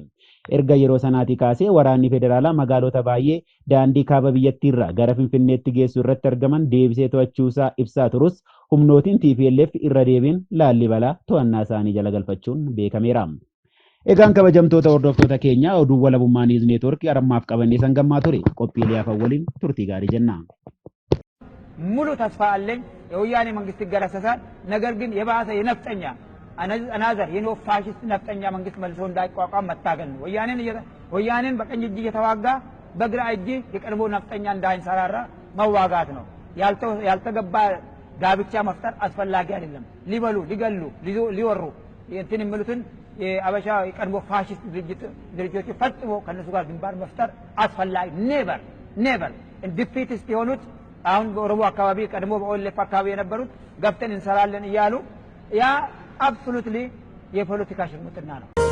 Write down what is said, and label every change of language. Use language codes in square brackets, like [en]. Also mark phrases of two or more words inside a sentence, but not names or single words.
[om] Erga yeroo sanaatii kaasee waraanni federaalaa magaalota baay'ee daandii kaaba biyyattiirraa gara Finfinneetti geessu irratti argaman deebisee to'achuusaa ibsaa turus humnootiin TPLF irra deebiin Laallibalaa to'annaa isaanii jala galfachuun beekameera. Egaan kabajamtoota hordoftoota keenya oduu walabummaa newsnetwork armaaf qabannee sangammaa ture qophiilee hafan waliin turtii gaarii jenna. [am] ሙሉ ተስፋ አለኝ የወያኔ መንግስት ይገረሰሳል። ነገር ግን የባሰ የነፍጠኛ አናዘር የኖ ፋሽስት ነፍጠኛ መንግስት መልሶ እንዳይቋቋም መታገል ነው። ወያኔን በቀኝ እጅ እየተዋጋ በግራ እጅ የቀድሞ ነፍጠኛ እንዳይንሰራራ መዋጋት ነው። ያልተገባ ጋብቻ መፍጠር አስፈላጊ አይደለም። ሊበሉ ሊገሉ ሊወሩ እንትን የሚሉትን የአበሻ የቀድሞ ፋሽስት ድርጅቶች ፈጽሞ ከነሱ ጋር ግንባር መፍጠር አስፈላጊ [en] never defeats [am] የሆኑት አሁን በኦሮሞ አካባቢ ቀድሞ በኦሌፍ አካባቢ የነበሩት ገብተን እንሰራለን እያሉ ያ አብሶሉትሊ የፖለቲካ ሽርሙጥና ነው።